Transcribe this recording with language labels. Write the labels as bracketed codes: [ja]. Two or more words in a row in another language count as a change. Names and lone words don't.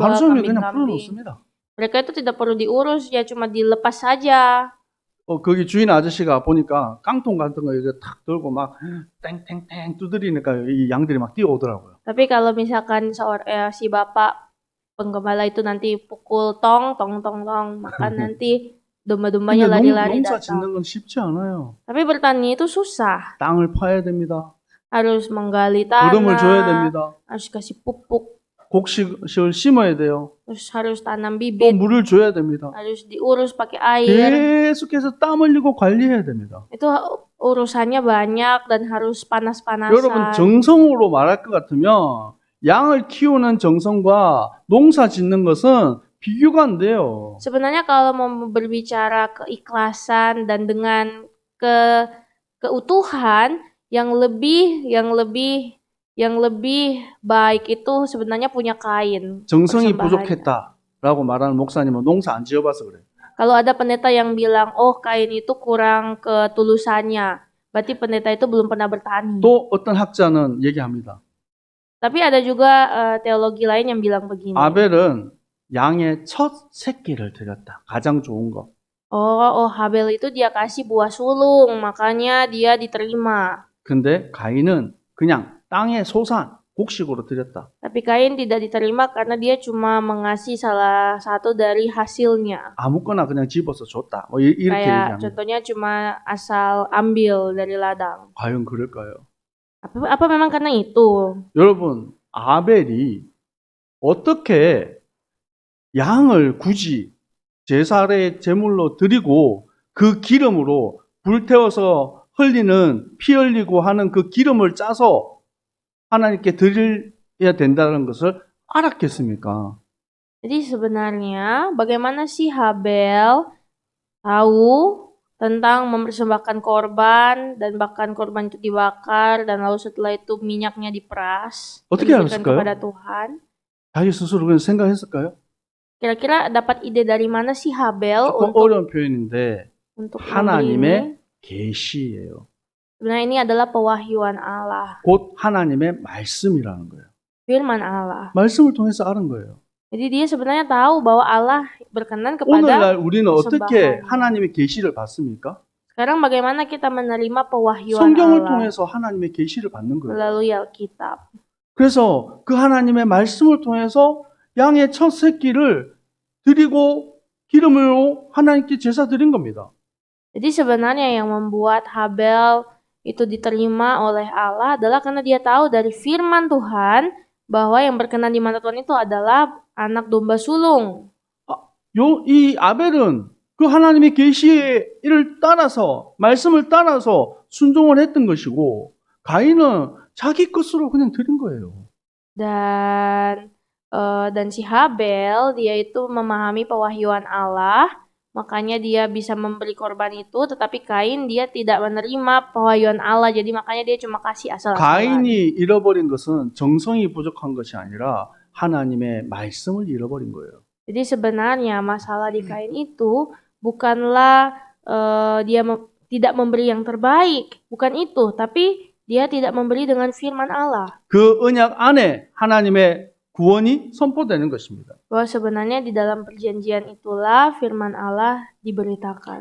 [ko] 하루 종일 그냥 [id] kambing-kambing. [ko] 풀어놓습니다. [id] Mereka itu tidak perlu diurus, ya cuma dilepas saja. [ko] 거기 주인 아저씨가 보니까 깡통 같은 거 이렇게 탁 들고 막 땡땡땡 두드리니까 이 양들이 막 뛰어오더라고요. [id] Tapi kalau misalkan si bapak penggembala itu nanti pukul tong, tong, tong, tong, maka nanti domba-dombanya [ko] 근데 [id] lari-lari [ko] 농사 [id] datang. [ko] 짓는 건 쉽지 않아요. [id] Tapi bertani itu susah. [ko] 땅을 파야 됩니다. [id] Harus menggali [ko] 기름을 줘야 [id] tanah, [ko] 됩니다. [id] harus kasih pupuk, [ko] 곡식을 심어야 돼요. [id] terus harus tanam [ko] 또 [id] bibit, [ko] 물을 줘야 됩니다. [id] harus diurus pakai air. [ko] 계속해서 땀 흘리고 관리해야 됩니다. [id] Itu urusannya banyak dan harus [ko] 여러분 [id] panas-panasan. [ko] 정성으로 말할 것 같으면 양을 키우는 정성과 농사 짓는 것은 비교가 안 돼요. [id] Sebenarnya kalau mau berbicara keikhlasan dan dengan keutuhan yang lebih baik itu sebenarnya punya kain. [ko] 정성이 [id] persembahannya. [ko] 부족했다라고 말하는 목사님은 농사 안 지어봐서 그래요. [id] Kalau ada pendeta yang bilang, oh kain itu kurang ketulusannya, berarti pendeta itu belum pernah bertani. [ko] 또 어떤 학자는 얘기합니다. [id] Tapi ada juga teologi lain yang bilang begini. [ko] 아벨은 양의 첫 새끼를 드렸다. 가장 좋은 거. [id] Oh, Habel itu dia kasih buah sulung, makanya dia diterima. [ko] 근데 가인은 그냥 땅의 소산, 곡식으로 드렸다. [id] Tapi Kain tidak diterima karena dia cuma mengasih salah satu dari hasilnya. [ko] 아무거나 그냥 집어서 줬다. 뭐 이렇게 [id] Kayak [ko] 얘기합니다. [id] contohnya cuma asal ambil dari ladang. [ko] 과연 그럴까요? [id] Apa memang karena itu? [ko] 여러분, 아벨이 어떻게 양을 굳이 제사의 제물로 드리고 그 기름으로 불태워서 흘리는 피 흘리고 하는 그 기름을 짜서 하나님께 드려야 된다는 것을 알았겠습니까? [id] Jadi sebenarnya bagaimana sih Habel tahu tentang mempersembahkan korban dan bahkan korban itu dibakar dan lalu setelah itu minyaknya diperas [ko] 어떻게 [id] diberikan [ko] 알았을까요? [id] kepada Tuhan? [ko] 자기 스스로 그냥 생각했을까요? [id] Kira-kira dapat ide dari mana sih Habel [ko] 조금 [id] untuk [ko] 어려운 표현인데 [id] memberi ini? [ko] 하나님의 계시예요. [id] Sebenarnya ini adalah pewahyuan Allah, [ko] 곧 하나님의 말씀이라는 거예요. [id] firman Allah. [ko] 말씀을 통해서 알은 거예요. [id] Jadi dia sebenarnya tahu bahwa Allah berkenan kepada. [ko] 오늘날 우리는 어떻게 [id] persembahan. [ko] 하나님의 계시를 받습니까? [id] Sekarang bagaimana kita menerima pewahyuan [ko] 성경을 [id] Allah [ko] 통해서 하나님의 계시를 받는 거예요. [id] melalui Alkitab. [ko] 그래서 그 하나님의 말씀을 통해서 양의 첫 새끼를 드리고 기름으로 하나님께 제사 드린 겁니다. [id] Jadi sebenarnya yang membuat Habel itu diterima oleh Allah adalah karena dia tahu dari firman Tuhan bahwa yang berkenan di mata Tuhan itu adalah anak domba sulung. [ko] 이 아벨은 그 하나님의 계시를 따라서 말씀을 따라서 순종을 했던 것이고 가인은 자기 것으로 그냥 드린 거예요. [id] Dan si Habel dia itu memahami pewahyuan Allah, makanya dia bisa memberi korban itu, tetapi Kain dia tidak menerima pewahyuan Allah, jadi makanya dia cuma kasih asal-asalan. [ko] 가인이 잃어버린 것은 정성이 부족한 것이 아니라 하나님의 말씀을 잃어버린 거예요. [id] Jadi sebenarnya masalah di Kain itu bukanlah dia tidak memberi yang terbaik, bukan itu, tapi dia tidak memberi dengan firman Allah. [ko] 그 언약 안에 하나님의 구원이 선포되는 것입니다. [id] Bahwa sebenarnya di dalam perjanjian itulah firman Allah diberitakan.